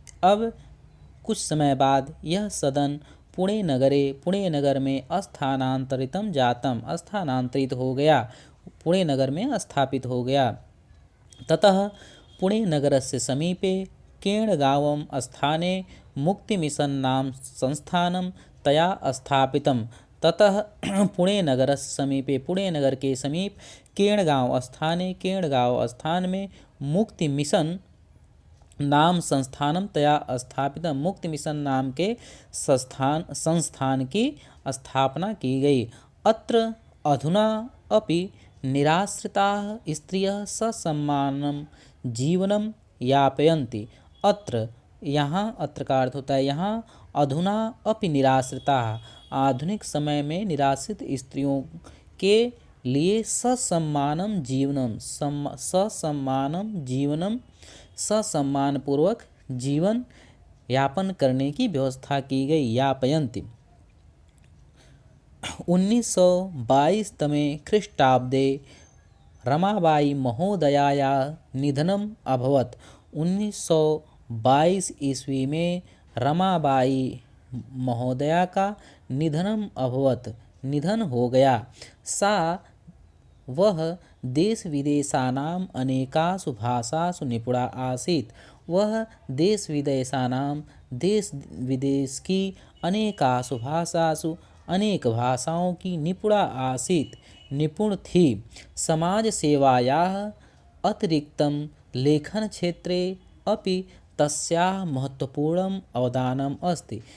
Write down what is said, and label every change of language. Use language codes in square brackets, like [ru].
[hi] अब कुछ समय बाद यह सदन पुणे नगर में स्थानांतरित हो गया, पुणे नगर में स्थापित हो गया। [sa] ततः पुणे नगरस्य समीपे केणगांव स्थाने मुक्तिमिशन नाम संस्थानं तया स्थापितम्। ततः पुणे नगरस्य समीपे, [hi] पुणे नगर के समीप केणगांव स्थान में मुक्ति मिशन नाम [sa] संस्थानम तया स्थापितम, [hi] मुक्ति मिशन नाम के संस्थान की स्थापना की गई। [sa] अत्र अधुना अपि निराश्रिताः स्त्रियः ससम्मानं जीवनं यापयन्ति। [hi] अत्र का अर्थ होता है यहाँ। [sa] अधुना अपि निराश्रिताः, [hi] आधुनिक समय में निराश्रित स्त्रियों के लिए [sa] ससम्मानं जीवनम [hi] ससम्मान पूर्वक जीवन यापन करने की व्यवस्था की गई। यापयन्ति। [sa] 1922 तमे ख्रीष्टाब्दे रमाबाई महोदयाया निधनम अभवत। [hi] 1922 ईस्वी में रमाबाई महोदया का निधन हो गया। [sa] सा वह देश विदेशानाम अनेकासु भाषासु निपुणा आसीत्। [hi] वह देश विदेश की [sa] अनेकासु भाषासु [hi] अनेक भाषाओं की निपुण थी। [sa] समाज सेवायाः अतिरिक्तं लेखन क्षेत्रे अपि तस्याः महत्वपूर्णम् अवदानम् अस्ति।